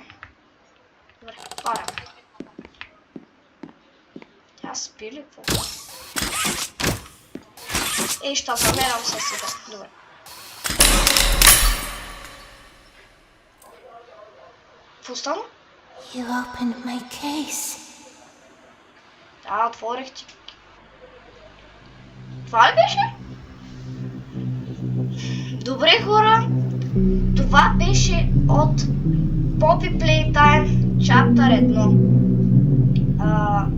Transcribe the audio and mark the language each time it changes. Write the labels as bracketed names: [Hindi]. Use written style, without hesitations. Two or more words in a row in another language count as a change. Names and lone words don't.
[Bulgarian] Добре, отваряме. Тя спи ли какво? Ей, ще замерам се сега. Добре. Какво стана? [English] You opened my case. [Bulgarian] Да, отворих ти. Това ли беше? Добре, хора. Това беше от Poppy Playtime Chapter 1.